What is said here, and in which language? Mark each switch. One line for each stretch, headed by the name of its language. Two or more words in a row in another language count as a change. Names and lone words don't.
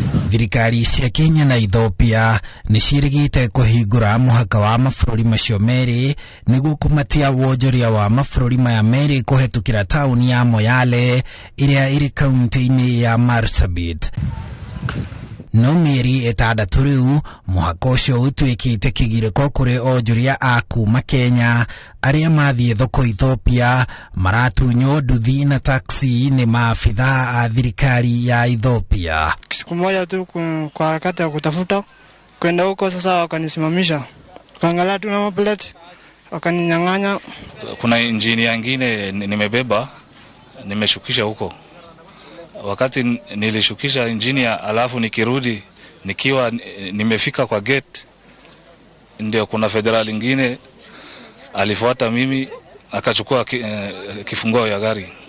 Kikuyu: thirikari cia Kenya na Ethiopia nĩcirigĩte kũhingũra mũhaka wa mabũrũri macio merĩ nĩguo kũmatia wonjoria wa mabũrũri maya merĩ kũhetũkĩra taũni ya Moyale ĩrĩa ĩrĩ kaunti-inĩ ya Marsabit. No mĩeri ĩtandatũ rĩu mũhaka ũcio ũtuĩkĩte kĩgirĩko kũrĩ onjoria a kuma Kenya arĩa mathiĩ thoko Ethiopia maratunywo nduthi na taxi nĩ maafitha a thirikari ya Ethiopia.
Swahili: Siku moja tu kwa harakati ya kutafuta kwenda huko, sasa wakanisimamisha, kaangalia tu na plate wakaninyang'anya. Kuna injini nyingine nimebeba nimeshukisha huko. Wakati nilishukisha injini alafu nikirudi nikiwa nimefika kwa gate, ndio kuna federal ingine alifuata mimi akachukua kifunguo ya gari.